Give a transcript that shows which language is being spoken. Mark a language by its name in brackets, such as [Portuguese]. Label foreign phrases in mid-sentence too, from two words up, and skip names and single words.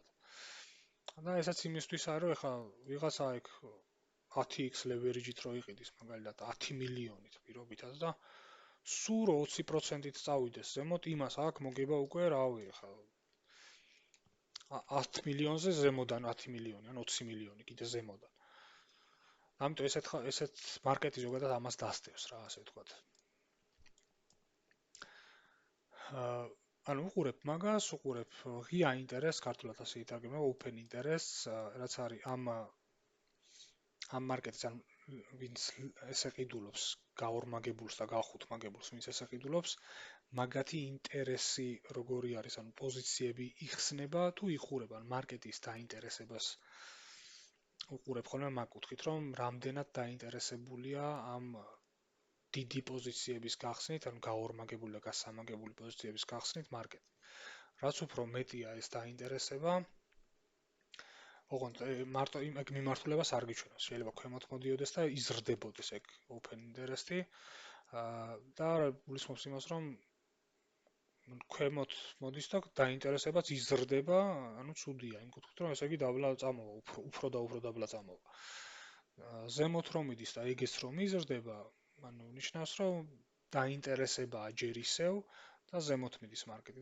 [Georgian] და ესაც იმისთვის არის რომ ეხლა ვიღაცა იქ 10x leverage-ით რო იყიდის მაგალითად 10 მილიონით პირობითად და სულ რო 20%-ით წავიდეს ზემოთ, იმას აქ მოგება უკვე რავი ეხლა 10 მილიონზე ზემოდან 10 მილიონი ან 20 მილიონი კიდე ზემოდან. ამიტომ ესეთ მარკეტი ზოგადად ამას დასდევს რა, ასე ვთქვათ. ანუ უყურებ მაგას, უყურებ ღია ინტერესს, ქართულად ასე ითარგმნება, [English] open interest, [Georgian] რაც არის ამ მარკეტის ან ვინც ესე ყიდულობს, გაორმაგებულს და გახუთმაგებულს, ვინც ესე ყიდულობს, მაგათი ინტერესი როგორი არის, ანუ პოზიციები იხსნება თუ იხურება, ან მარკეტის დაინტერესებას უყურებ ხოლმე მაგ კუთხით, რომ რამდენად დაინტერესებულია ამ დიდი პოზიციების გახსნით, ანუ გაორმაგებული და გასამაგებული პოზიციების გახსნით მარკეტი. რაც უფრო მეტია ეს დაინტერესება, ოღონდ მარტო იმ მიმართულებას არ გიჩვენოს. შეიძლება ქვემოთ მოდიოდეს და იზრდებოდეს ეგ [English] open interest- [Georgian] ი. და გულისხმობს იმას, რომ ქვემოთ მოდის და დაინტერესებაც იზრდება, ანუ ცუდია იმ კუთხით, რომ ესე იგი დაბლა წამოვა, უფრო და უფრო დაბლა წამოვა. ზემოთ რომ მიდის და ეგეც რომ იზრდება, ანუ ნიშნავს, რომ დაინტერესებაა ჯერ ისევ და ზემოთ მიდის მარკეტი.